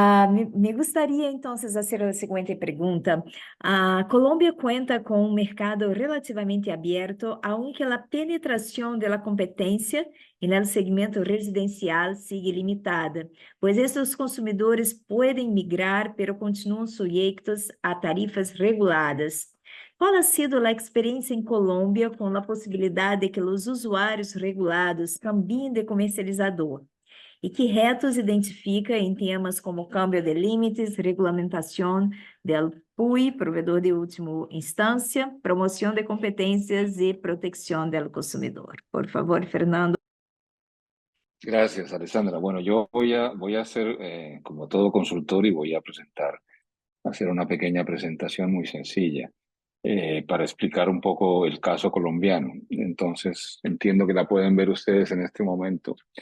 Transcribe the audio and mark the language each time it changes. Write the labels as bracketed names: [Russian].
[Spanish] Me gustaría entonces hacer la siguiente pregunta. Colombia cuenta con un mercado relativamente abierto, aunque la penetración de la competencia en el segmento residencial sigue limitada, pues estos consumidores pueden migrar, pero continúan sujetos a tarifas reguladas. ¿Cuál ha sido la experiencia en Colombia con la posibilidad de que los usuarios regulados cambien de comercializador? [Portuguese] E que retos identifica em temas como câmbio de limites, regulamentação del PUI, provedor de última instância, promoção de competências e proteção do consumidor? [Spanish] Por favor, Fernando. Gracias, Alessandra. Bueno, yo voy a hacer, como todo consultor, y voy a hacer una pequeña presentación muy sencilla para explicar un poco el caso colombiano. Entonces, entiendo que la pueden ver ustedes en este momento.